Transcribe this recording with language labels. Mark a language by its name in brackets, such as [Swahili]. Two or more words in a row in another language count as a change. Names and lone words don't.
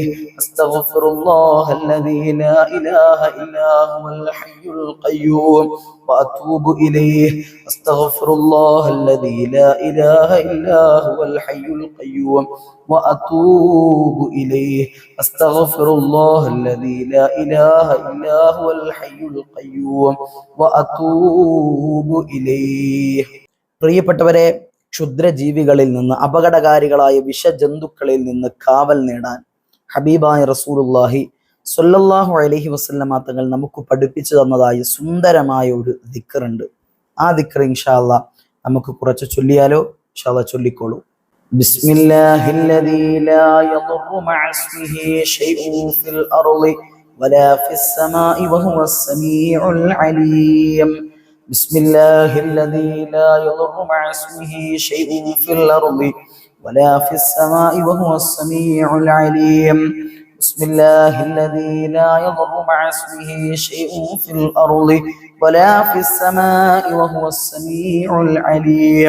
[Arabic] أستغفر الله الذي لا إله إلا هو الحي القيوم وأتوب إليه أستغفر الله الذي لا إله إلا هو الحي القيوم وأتوب إليه أستغفر الله الذي لا إله إلا هو الحي القيوم وأتوب إليه. [Malayalam] പ്രിയപ്പെട്ടവരെ, ക്ഷുദ്രജീവികളിൽ നിന്ന്, അപകടകാരികളായ വിഷജന്തുക്കളിൽ നിന്ന് കാവൽ നേടാൻ ഹബീബായ [Arabic] رسول الله صلى الله عليه وسلم [Malayalam] തങ്ങൾ നമുക്ക് പഠിപ്പിച്ചു തന്നതായ സുന്ദരമായ ഒരു ദിക്റുണ്ട്. ആ ദിക്ർ [Arabic] إن شاء الله [Malayalam] നമുക്ക് കുറച്ച് ചൊല്ലിയാലോ? [Arabic] إن شاء الله [Malayalam] ചൊല്ലിക്കോളൂ. [Arabic] بسم الله الذي لا يضر مع اسمه شيء في الأرض ولا في السماء وهو السميع العليم. بسم الله الذي لا يضر مع اسمه شيء في الأرض ولا في السماء وهو السميع العليم. بسم الله الذي لا يضر مع اسمه شيء في الأرض ولا في السماء وهو السميع العليم.